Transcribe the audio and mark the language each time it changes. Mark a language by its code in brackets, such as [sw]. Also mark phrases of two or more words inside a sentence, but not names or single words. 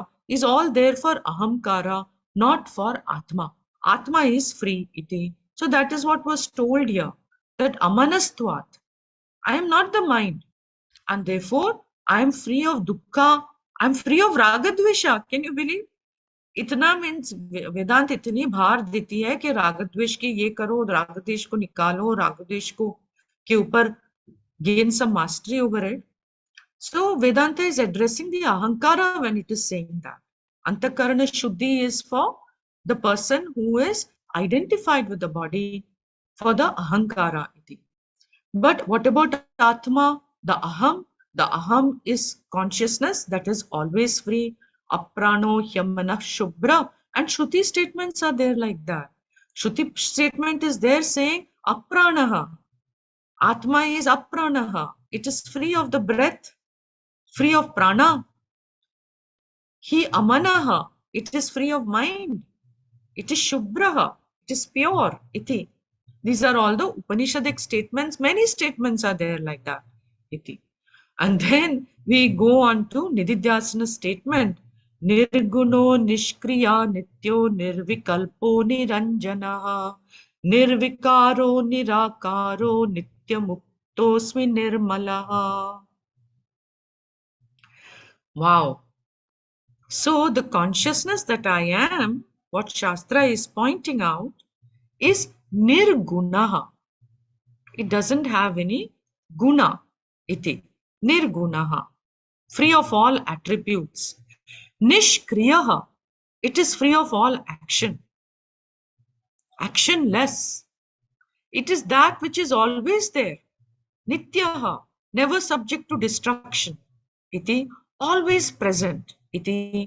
[en] is all there for ahamkara, not for atma. Atma is free, iti. So that is what was told here, that amanastvat. I am not the mind, and therefore I am free of dukkha. I am free of ragadvesha. Can you believe? [hi] इतना मीन्स वेदांत इतनी भार देती है कि रागद्वेष की ये करो, रागद्वेष को निकालो, रागद्वेष को के ऊपर [en] gain some mastery over it. So Vedanta is addressing the ahankara when it is saying that. [sa] अन्तःकरण शुद्धि [en] is for the person who is identified with the body, for the ahankara. But what about atma, the aham? The aham is consciousness that is always free. [sa] अप्राणो ह्यमना शुभ्र. [en] And Shruti statements are there like that. Shruti statement is there saying apranaha. Atma is apranaha. It is free of the breath, free of prana. He amanaha. It is free of mind. It is shubbraha. It is pure. Iti. These are all the Upanishadic statements. Many statements are there like that. Iti. And then we go on to Nididhyasana statement. [sa] निर्गुणो निष्क्रिय नित्यो निर्विकल्पो निरञ्जनः निर्विकारो निराकारो नित्यमुक्तोऽस्मि निर्मलः. [en] Wow. So the consciousness that I am, what Shastra is pointing out, is nirgunaha. It doesn't have any guna. Iti. Nirgunaha. Free of all attributes. Nishkriyaha. It is free of all action. Actionless. It is that which is always there. Nityaha. Never subject to destruction. Iti. Always present. Iti.